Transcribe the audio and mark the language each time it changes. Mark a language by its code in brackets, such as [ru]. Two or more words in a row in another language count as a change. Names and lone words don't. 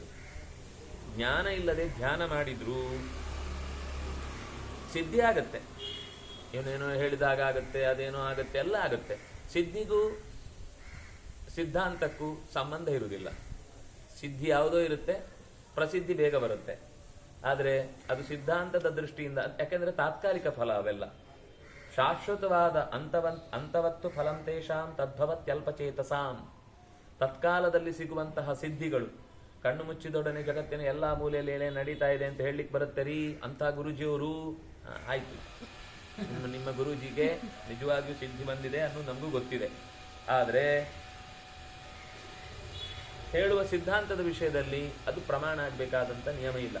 [kn] ಜ್ಞಾನ ಇಲ್ಲದೆ ಧ್ಯಾನ ಮಾಡಿದ್ರು ಸಿದ್ಧಿ ಆಗತ್ತೆ, ಏನೇನೋ ಹೇಳಿದಾಗ ಆಗತ್ತೆ, ಅದೇನೋ ಆಗತ್ತೆ, ಎಲ್ಲ ಆಗತ್ತೆ. ಸಿದ್ಧಿಗೂ ಸಿದ್ಧಾಂತಕ್ಕೂ ಸಂಬಂಧ ಇರುವುದಿಲ್ಲ. ಸಿದ್ಧಿ ಯಾವುದೋ ಇರುತ್ತೆ, ಪ್ರಸಿದ್ಧಿ ಬೇಗ ಬರುತ್ತೆ. ಆದರೆ ಅದು ಸಿದ್ಧಾಂತದ ದೃಷ್ಟಿಯಿಂದ, ಯಾಕೆಂದ್ರೆ ತಾತ್ಕಾಲಿಕ ಫಲ ಅವೆಲ್ಲ. [sa] ಶಾಶ್ವತವಾದ ಅಂತವತ್ತು ಫಲಂ ತೇಷಾಂ ತದ್ಭವತ್ಯಲ್ಪಚೇತಸಾಂ. [kn] ತತ್ಕಾಲದಲ್ಲಿ ಸಿಗುವಂತಹ ಸಿದ್ಧಿಗಳು ಕಣ್ಣು ಮುಚ್ಚಿದೊಡನೆ ಜಗತ್ತಿನ ಎಲ್ಲಾ ಮೂಲೆಯಲ್ಲಿ ಏನೇ ನಡೀತಾ ಇದೆ ಅಂತ ಹೇಳಲಿಕ್ಕೆ ಬರುತ್ತೆ ರೀ ಅಂತ ಗುರುಜಿಯವರು. ಆಯ್ತು, ನಿಮ್ಮ ಗುರೂಜಿಗೆ ನಿಜವಾಗಿಯೂ ಸಿದ್ಧಿ ಬಂದಿದೆ ಅನ್ನೋದು ನಮಗೂ ಗೊತ್ತಿದೆ. ಆದರೆ ಹೇಳುವ ಸಿದ್ಧಾಂತದ ವಿಷಯದಲ್ಲಿ ಅದು ಪ್ರಮಾಣ ಆಗಬೇಕಾದಂತ ನಿಯಮ ಇಲ್ಲ.